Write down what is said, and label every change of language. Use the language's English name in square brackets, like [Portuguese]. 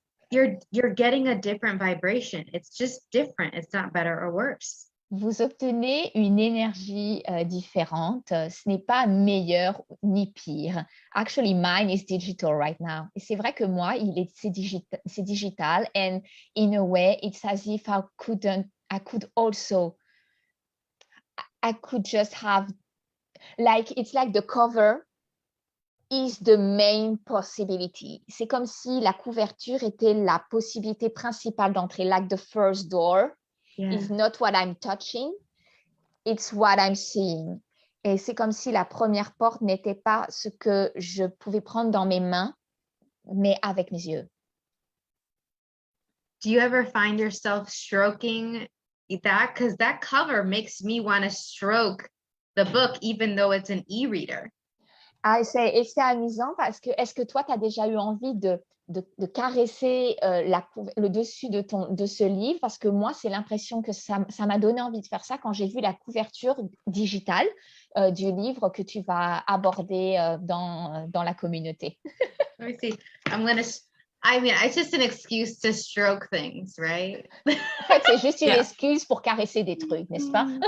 [English] you're getting a different vibration. It's just different. It's not better or worse. [French] Vous obtenez une énergie différente. Ce n'est pas meilleur ni pire. [English] Actually, mine is digital right now. [French] Et c'est vrai que moi, c'est digital. [English] And in a way, it's as if I could just have, it's like the cover is the main possibility. [French] C'est comme si la couverture était la possibilité principale d'entrée, [English] like the first door. Yeah. Is not what I'm touching, it's what I'm seeing. [French] Et c'est comme si la première porte n'était pas ce que je pouvais prendre dans mes mains, mais avec mes yeux. [English] Do you ever find yourself stroking that? Because that cover makes me want to stroke the book, even though it's an e-reader. [French] C'est amusant parce que, est-ce que toi, tu as déjà eu envie de caresser le dessus de ce livre? Parce que moi, c'est l'impression que ça m'a donné envie de faire ça quand j'ai vu la couverture digitale du livre que tu vas aborder dans la communauté. [English] Let me see. It's just an excuse to stroke things, right? [French] En fait, c'est juste une excuse pour caresser des trucs, n'est-ce pas?